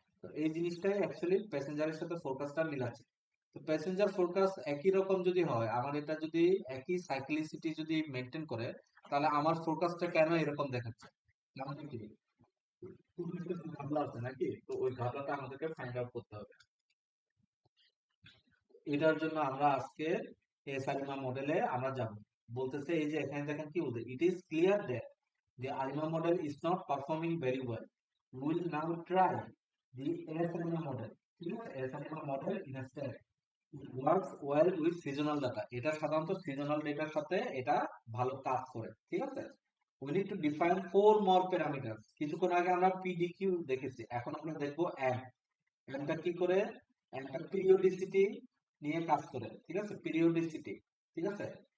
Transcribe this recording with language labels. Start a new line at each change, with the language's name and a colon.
Bangla: তো এই জিনিসটাই অ্যাকচুয়ালি প্যাসেঞ্জারের সাথে ফোরকাস্টটা মিলাচ্ছে। তো প্যাসেঞ্জার ফোরকাস্ট একই রকম যদি হয়, আমার এটা যদি একই সাইক্লিসিটি যদি মেনটেন করে, তাহলে আমার ফোরকাস্টটা কেন এরকম দেখাচ্ছে, আমাদের কি কোনো একটা ঘাবলা আছে নাকি, তো ওই ঘাবলাটা আমাদেরকে ফাইন্ড আউট করতে হবে। এটার জন্য আমরা আজকে এসআরিমা মডেলে আমরা যাব। বলতেছে এই যে এখানে দেখেন কি বলতে,
English: It is clear that the ARIMA model is not performing very well. We will now try the ASRIMA model.
Bangla: ঠিক আছে,
English: ASRIMA model instead. It works well with seasonal data.
Bangla: এটা সাধারণত সিজনাল ডেটার সাথে এটা ভালো কাজ করে, ঠিক আছে।
English: We need to define 4 more parameters.
Bangla: কিছুক্ষণ আগে আমরা PDQ দেখেছি, এখন আমরা দেখবো M। এমটা কি করে, একটা পিরিওডিসিটি নিয়ে কাজ করে, ঠিক আছে, পিরিওডিসিটি, ঠিক আছে।